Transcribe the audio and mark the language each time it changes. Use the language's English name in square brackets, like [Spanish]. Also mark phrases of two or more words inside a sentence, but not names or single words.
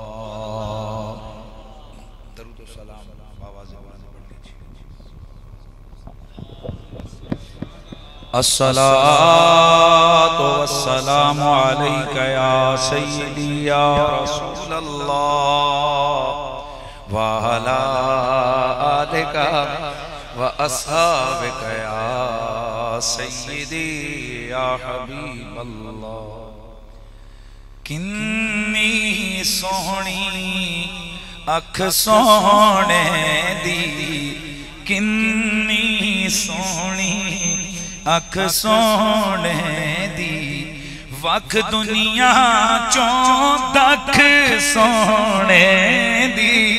[Punjabi] درود و سلام [Arabic] الصلاة والسلام عليك يا سيدي يا رسول الله وعلى آلك وأصحابك يا سيدي يا حبيب الله. [Punjabi] کنی سونی اکھ سونے دی، کنی سونی اکھ سونے دی، وکھ دنیا چوں دکھ سونے دی.